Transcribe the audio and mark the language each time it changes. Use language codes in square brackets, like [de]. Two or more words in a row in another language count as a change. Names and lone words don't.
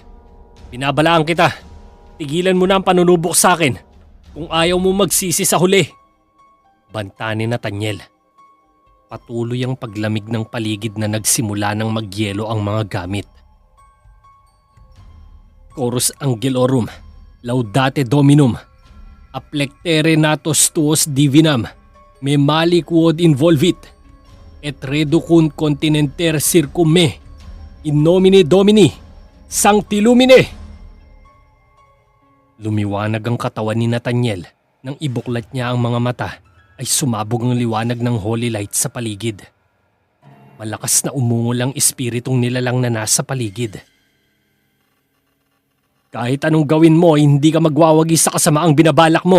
[tl] Binabalaan kita. Tigilan mo na ang panunubok sa akin kung ayaw mo magsisi sa huli. Banta ni Nathaniel. Patuloy ang paglamig ng paligid na nagsimula ng magyelo ang mga gamit. [la] Chorus Angelorum, Laudate Dominum, Aplectere natos tuos divinam, me mali quod involvit, et reducun continenter circumme, in nomine Domini, Sancti Lumine. [tl] Lumiwanag ang katawan ni Nathaniel nang ibuklat niya ang mga mata ay sumabog ang liwanag ng [en] holy light [tl] sa paligid. Malakas na umungol ang espiritong nilalang na nasa paligid. Kahit anong gawin mo, hindi ka magwawagi sa kasamaang binabalak mo.